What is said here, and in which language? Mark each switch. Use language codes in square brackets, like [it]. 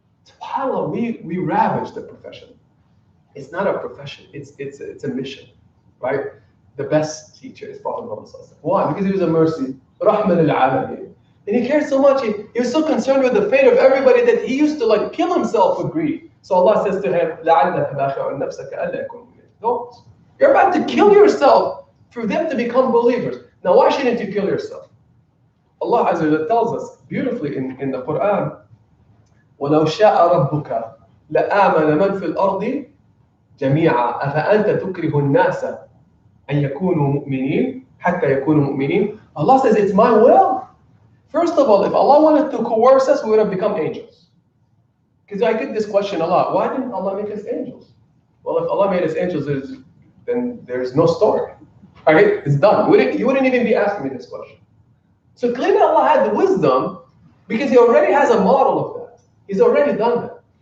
[en] SubhanAllah, we ravage the profession. It's not a profession, it's a mission, right? The best teacher is Prophet Muhammad. Why? Because he was a mercy. Rahman al-alamin. And he cared so much, he was so concerned with the fate of everybody that he used to like kill himself with grief. So Allah says to him, [ar] لَعَلَّكَ بَاخِعٌ نَفْسَكَ أَلَّا يَكُونُ مُؤْمِنِينَ. [en] Don't. You're about to kill yourself for them to become believers. Now why shouldn't you kill yourself? Allah Azza wa Jalla tells us beautifully in the Quran, [ar] وَلَوْ شَاءَ رَبُّكَ لَآمَنَ مَنْ فِي الْأَرْضِ جَمِيعًا أَفَأَنْتَ تُكْرِهُ النَّاسَ أَنْ يَكُونُوا مُؤْمِنِينَ حَتَّى يَكُونُوا مُؤْمِنِينَ. [en] Allah says, it's my will. First of all, if Allah wanted to coerce us, we would have become angels. Because I get this question a lot. Why didn't Allah make us angels? Well, if Allah made us angels, then there's no story. Right? It's done. You wouldn't even be asking me this question. So clearly Allah had the wisdom because He already has a model of that. He's already done that.